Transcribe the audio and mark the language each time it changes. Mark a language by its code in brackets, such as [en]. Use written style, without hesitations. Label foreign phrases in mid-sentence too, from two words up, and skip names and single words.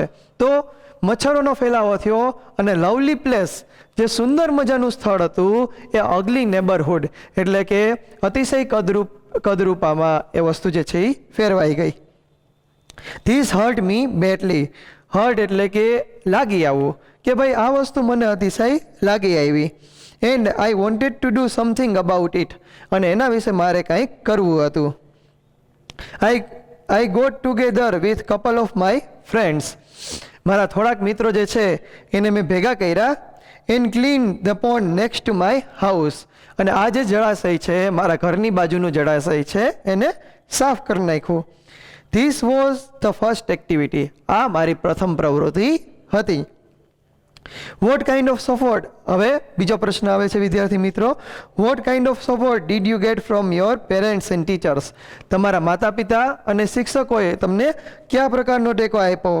[gu] તો મચ્છરોનો ફેલાવો થયો અને [en] lovely place, [gu] જે સુંદર મજાનું સ્થળ હતું, એ [en] ugly neighbourhood [gu] એટલે કે અતિશય કદરૂપામાં એ વસ્તુ જે છે એ ફેરવાઈ ગઈ. [en] This hurt me badly. [gu] હર્ટ એટલે કે લાગી આવવું, કે ભાઈ આ વસ્તુ મને અતિશય લાગી આવી. [en] And I wanted to do something about it. [gu] અને એના વિશે મારે કંઈક કરવું હતું. [en] I got together with couple of my friends. [gu] મારા થોડાક મિત્રો જે છે એને મેં ભેગા કર્યા. [en] and clean the pond next to my house. [gu] અને આ જે જળાશય છે, મારા ઘરની બાજુનું જળાશય છે, એને સાફ કરી નાખ્યું. [en] This was the first activity. [gu] આ મારી પ્રથમ પ્રવૃત્તિ હતી. [en] What kind of support? [gu] હવે બીજો પ્રશ્ન આવે છે વિદ્યાર્થી મિત્રો. [en] What kind of support did you get from your parents and teachers? [gu] તમારા માતા પિતા અને શિક્ષકોએ તમને કયા પ્રકારનો ટેકો આપ્યો?